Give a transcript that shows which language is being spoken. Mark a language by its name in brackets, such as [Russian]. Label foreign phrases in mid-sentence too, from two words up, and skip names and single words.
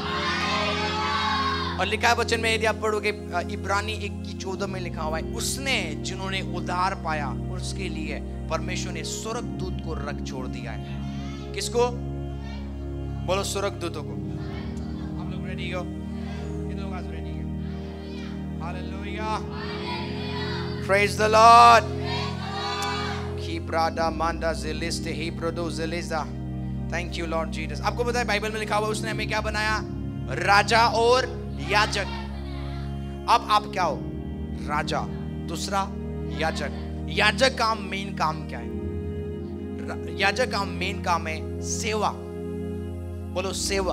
[Hindi] और लिखा है वचन में, यदि आप पढ़ोगे इब्रानी 1:14 में लिखा हुआ है, उसने जिन्होंने उद्धार पाया उसके लिए परमेश्वर ने स्वर्गदूत को रख छोड़ दिया है। किसको? बोलो स्वर्गदूतों को। आप लोग रेडी हो? कितने लोग आज रेडी हैं? हालेलुया। [English] Praise the Lord. की ब्राडा मांडा जिलिस्ते ही प्रोडो जिलिजा। Thank you Lord Jesus. [Hindi] आपको पता है बाइबल में लिखा हुआ उसने हमें क्या बनाया? राजा और याजक। अब आप क्या हो? राजा, दूसरा याजक। याजक का मेन काम क्या है? याजक का मेन काम है सेवा। बोलो सेवा।